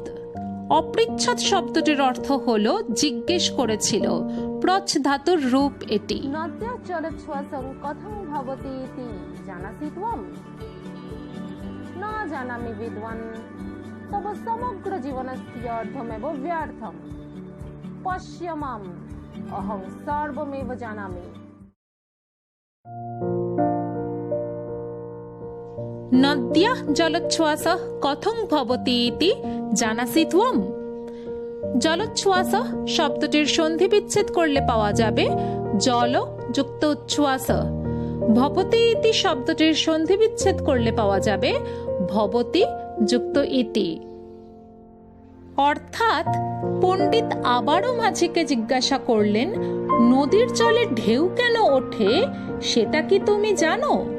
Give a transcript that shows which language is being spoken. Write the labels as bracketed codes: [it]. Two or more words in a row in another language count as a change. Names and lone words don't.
[bn] অপৃচ্ছদ শব্দটির অর্থ হলো জিজ্ঞেস করেছিল। প্রচ্ছ ধাতুর রূপ এটি। [sa] নদ্যচরচ্ছ্বাসং কথং ভবতি ইতি জানাসি ত্বম? ন জানামি বিদ্বান তব সমগ্র জীবনস্য অর্থমেব ব্যর্থম। पश्य माम अहं सर्वमेव जानामि। नद्याः जलोच्छ्वासः कथं भवति इति জানাসি ত্বম। [bn] জলোচ্ছ্বাস শব্দটির সন্ধি বিচ্ছেদ করলে পাওয়া যাবে জল যুক্ত উচ্ছ্বাস। ভবতি ইতি শব্দটির সন্ধি বিচ্ছেদ করলে পাওয়া যাবে ভবতি যুক্ত ইতি। অর্থাৎ পণ্ডিত আবারও মাঝিকে জিজ্ঞাসা করলেন, নদীর জলে ঢেউ কেন ওঠে সেটা কি তুমি জানো?